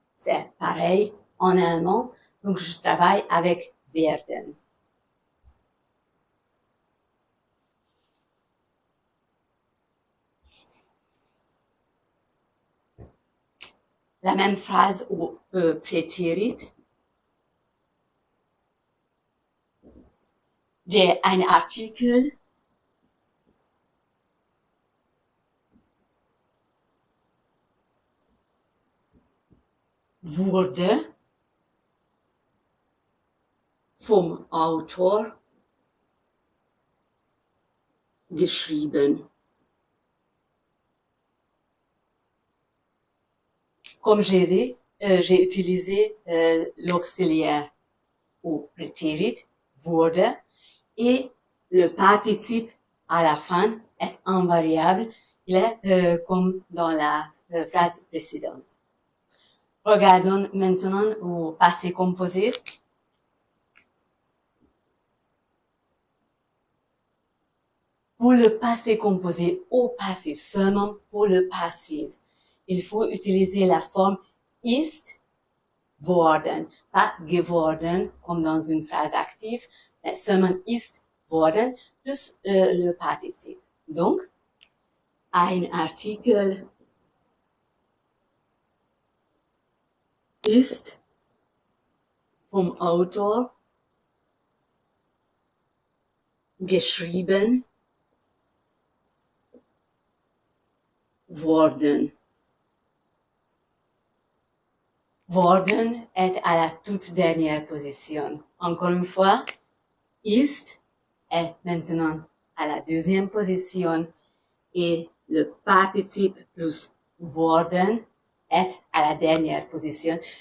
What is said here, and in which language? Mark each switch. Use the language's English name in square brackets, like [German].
[French] C'est pareil en allemand, donc je travaille avec werden. La même phrase au Präterit. [German] ein Artikel wurde vom Autor geschrieben. [French] Comme j'ai dit, j'ai utilisé l'auxiliaire au prétérit, wurde, et le participe à la fin est invariable. Il est comme dans la phrase précédente. Regardons maintenant au passé composé. Pour le passé composé au passé, seulement pour le passif, il faut utiliser la forme [German] ist worden, [French] pas geworden, comme dans une phrase active, mais seulement ist worden, plus le partizip. Donc, [German] ein Artikel ist vom Autor geschrieben worden. [French] Worden est à la toute dernière position. Encore une fois, ist est maintenant à la deuxième position et le participe plus worden est à la dernière position.